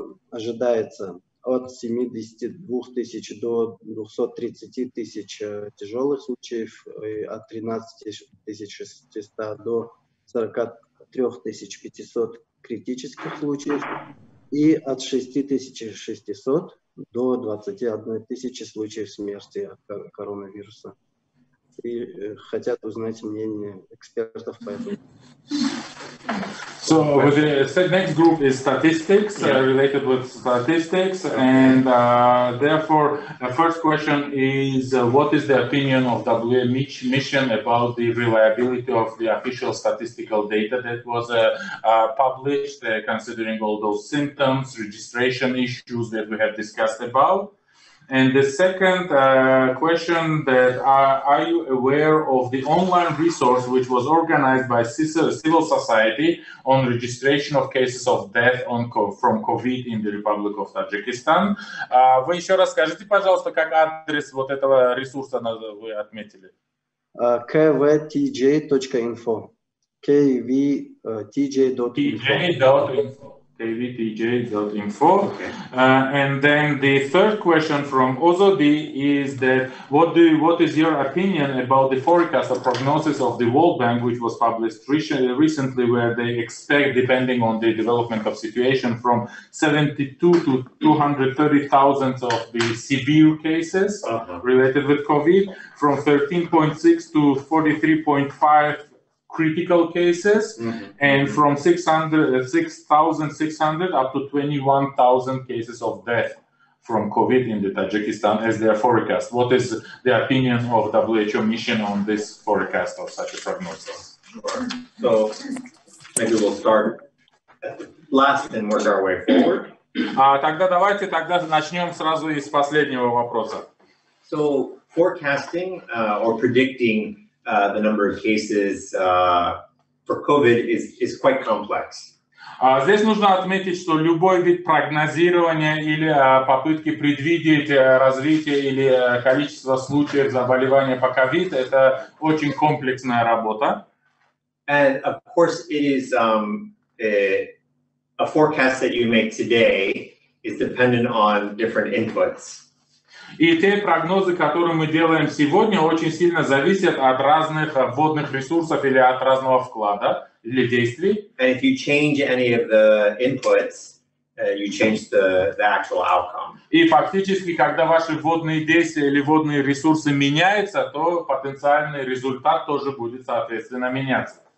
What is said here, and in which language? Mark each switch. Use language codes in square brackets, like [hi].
[ru] ожидается от 72 тысяч до 230 тысяч тяжелых случаев, и от 13 600 до 43 500 критических случаев, и от 6600 до 21 тысячи случаев смерти от коронавируса. И хотят узнать мнение экспертов по этому. [en] So the next group is statistics, related with statistics, and therefore the first question is what is the opinion of mission about the reliability of the official statistical data that was published, considering all those symptoms, registration issues that we have discussed about? And the second question, that are you aware of the online resource which was organized by civil society on registration of cases of death from COVID in the Republic of Tajikistan? [ru] Вы еще раз скажите, пожалуйста, как адрес вот этого ресурса вы отметили? [en] kvtj.info. kvtj.info. kvtj.info. Okay. And then the third question from Ozodi is that what is your opinion about the forecast or prognosis of the World Bank, which was published recently, where they expect, depending on the development of situation, from 72 to 230,000 of the severe cases related with COVID, from 13.6 to 43.5 critical cases, and from 6,600 up to 21,000 cases of death from COVID in the Tajikistan as their forecast. What is the opinion of WHO mission on this forecast of such a prognosis? Sure. So maybe we'll start at the last and work our way forward. Тогда давайте начнем сразу из последнего вопроса. So forecasting or predicting the number of cases for COVID is quite complex. Здесь нужно отметить, что любой вид прогнозирования или попытки предвидеть развитие или количество случаев заболевания по COVID – это очень комплексная работа. And of course, it is a forecast that you make today is dependent on different inputs. И те прогнозы, которые мы делаем сегодня, очень сильно зависят от разных вводных ресурсов или от разного вклада или действий. And if you change any of the inputs, you change the actual outcome. И фактически, когда ваши вводные действия или вводные ресурсы меняются, то потенциальный результат тоже будет, соответственно, меняться.